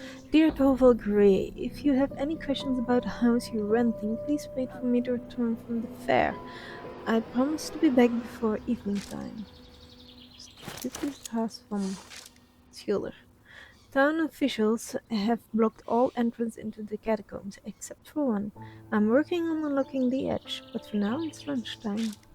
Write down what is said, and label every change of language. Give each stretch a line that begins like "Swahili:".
English: Dear Toval Grey, if you have any questions about the house you're renting, please wait for me to return from the fair. I promise to be back before evening time.
Dutch: Dit is het huis van Schilder.
English: Town officials have blocked all entrance into the catacombs, except for one. I'm working on unlocking the edge, but for now it's lunchtime.